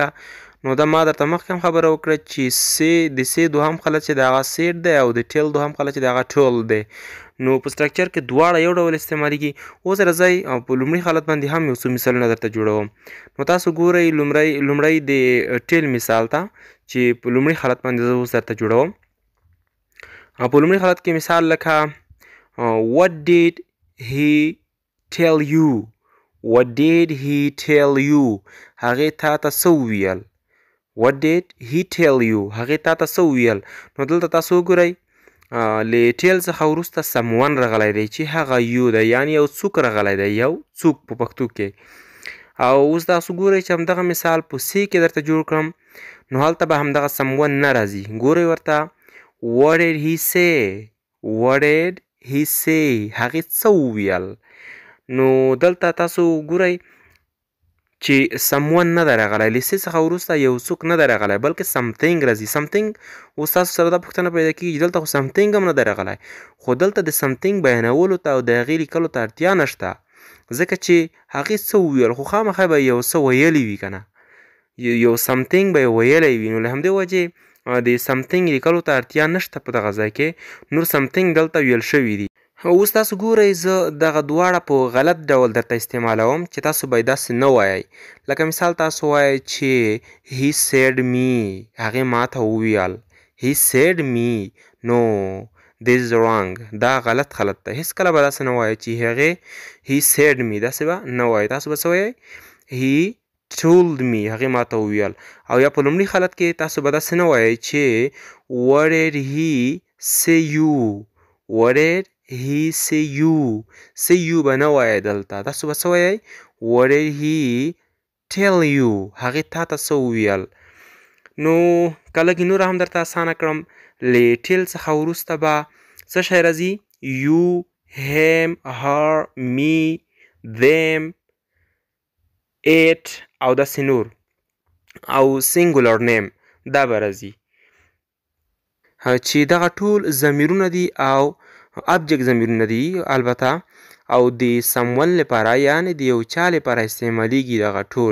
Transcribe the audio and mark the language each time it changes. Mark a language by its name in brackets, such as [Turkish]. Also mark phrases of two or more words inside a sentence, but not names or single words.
[Pashto] نو دا ما درته مخکې هم خبره وکړه چې د سی دوهم خلط چې د هغه سیډ دی او د ټیل دوهم خلط چې د هغه ټول دی. نو په سټرکچر کې دواړه یو ډول استعمالیږي. اوس راځئ په لومړي حالت باندې هم یو څو مثالونه درته جوړوم. نو تاسو ګورئ لومړی د ټیل مثال ته چې په لومړي حالت باندې زه اوس درته جوړوم. په لومړي حالت کې مثال لکه [English] what did he tell you. what did he tell you. [Pashto] هغې تا ته څه وویل. [English] what did he tell you. [Pashto] هغې تا ته څه وویل. نو دلته تاسو وګورئ له ټیل څخه وروسته سمون راغلی دی چې هغه یو دی، یعنې یو څوک راغلی دی، یو څوک په پښتو کې. او اوس تاسو ګورئ چې همدغه مثال په سی کې درته جوړ کړم، نو هلته به همدغه سمون نه راځي. ګورئ ورته [English] what did he say. what did he say. [Pashto] هغې څه وویل. نو دلته تاسو ګورئ چې سمون نه ده راغلی، له سی څخه وروسته یو څوک نه ده راغلی، بلکې سمثینګ راځي. سمثینګ اوس تاسو سره دا پوښتنه پیدا کېږي چې دلته خو سمثینګ هم نه ده راغلی، خو دلته د سمثینګ بیانولو ته او د هغې لیکلو ته اړتیا نشته، ځکه چې هغې څه وویل، خو خامخا به یو څه ویلی وي که نه، یو سمثینګ به یې ویلی وي. نو له همدې وجې د سمثینګ لیکلو ته اړتیا نشته په دغه ځای کې، نور سمثینګ دلته ویل شوي دي. اوس تاسو ګورئ زه دغه دواړه په غلط ډول درته استعمالوم چې تاسو باید داسې نه وایئ. لکه مثال تاسو وایئ چې [English] he said me، [Pashto] هغې ما ته وویل. [English] he said me، نو this is wrong، [Pashto] دا غلط ده. هیڅکله به داسې نه وایئ چې هغې [English] he said me، [Pashto] داسې به نه وایئ. تاسو به څه وایئ؟ [English] he told me، [Pashto] هغې ما ته وویل. او یا په لومړي حالت کې تاسو به داسې نه وایئ چې [English] what did he say you، what did he say you [Pashto] به نه وایئ دلته. تاسو به څه وایئ؟ [English] what did he tell you، [Pashto] هغې تا ته څه وویل. نو که لږ نور هم درته اسانه کړم، له ټیل څخه وروسته به څه شی راځي؟ [English] you، him، her، me، them، it [Pashto] او داسې نور، او [English] singular name [Pashto] دا به راځي چې دغه ټول ضمیرونه دي او ابجکټ ضمیرونه دي البته، او د سمون لپاره یعنې د یو چا لپاره استعمالیږي دغه ټول.